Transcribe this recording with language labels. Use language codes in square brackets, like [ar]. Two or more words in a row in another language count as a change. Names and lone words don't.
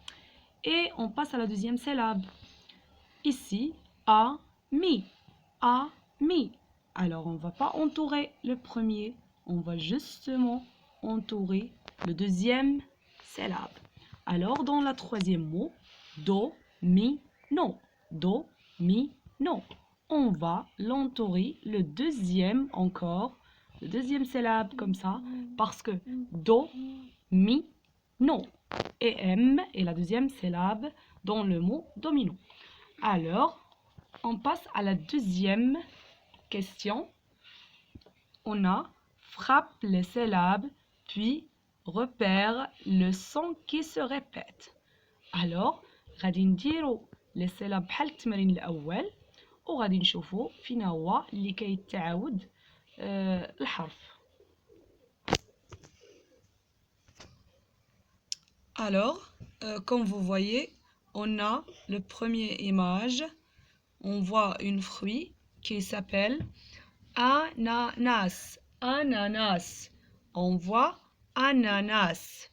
[fr] Et on passe à la deuxième syllabe. Ici, a, mi. A, mi. Alors, on ne va pas entourer le premier. On va justement entourer le deuxième syllabe. Alors, dans la troisième mot, do, mi, no. Do, mi, no. On va l'entourer le deuxième encore. Le deuxième syllabe comme ça. Parce que do, mi, no. Et M est la deuxième syllabe dans le mot domino. Alors, on passe à la deuxième question. On a frappe les syllabes, puis repère le son qui se répète. [ar] Alors, غادي نديرو [fr] les syllabes [ar] بحال التمرين الأول وغادي نشوفو فين هو اللي كيتعاود الحرف. [fr] Alors, comme vous voyez, on a le premier image. On voit une fruit qui s'appelle ananas. Ananas. On voit ananas.